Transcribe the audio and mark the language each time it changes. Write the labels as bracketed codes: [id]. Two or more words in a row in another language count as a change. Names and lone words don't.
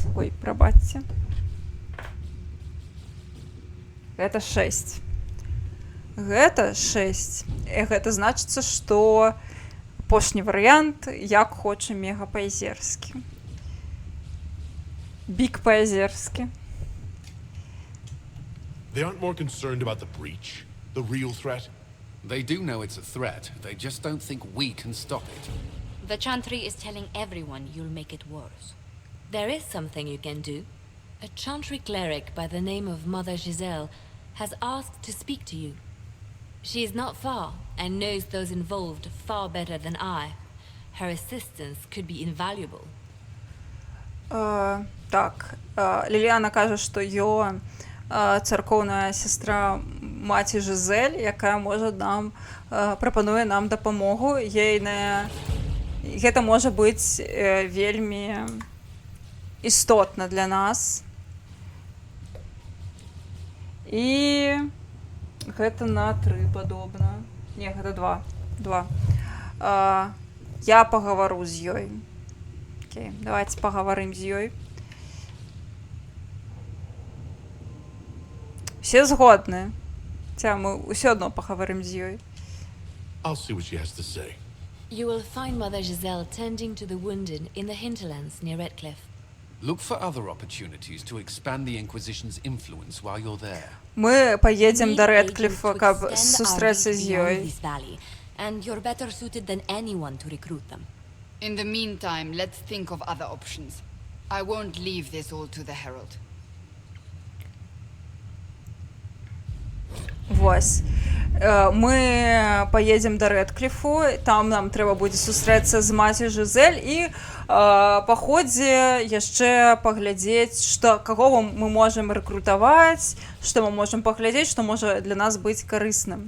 [be] Ой, прабачце. Гэта 6. Гэта 6. І гэта значыцца, што апошні варыянт, як хоча мега па-азерскі. Бік па-азерскі. [en] They aren't more concerned about the breach, the real threat. They do know it's a threat. They just don't think we can stop it. The Chantry is telling everyone you'll make it worse. There is something you can do. A Chantry cleric by the name of Mother Giselle has asked to speak to you. She is not far and knows those involved far better than I. Her assistance could be invaluable. [be] Так, Ліліана кажа, што Йоан царкоўная сестра маці Жизель, якая можа нам прапануе нам дапамогу. Гэта можа быць вельмі істотна для нас. І Гэта на 3 падобна. Не, гэта 2. 2. Я пагавару з ёй. Окей, давайте пагаварым з ёй. Все згодны. Ця, мы ўсё адно пагаварым з ёй. [en] I'll see what she has to say. You will find Mother Giselle tending to the wounded in the hinterlands near Redcliffe. Look for other opportunities to expand the Inquisition's influence while you're there. [be] Мы поедем до Редклифа, каб сустрэцца з ёй. [en] And you're better suited than anyone to recruit them. In the meantime, let's think of other options. I won't leave this all to the Herald. [be] Вось. Мы поедем до Редклифу, там нам трэба будзе сустрэцца з маці Жизель і па ходзе яшчэ паглядзець, што каго мы можам рэкрутаваць, што мы можам паглядзець, што можа для нас быць карысным.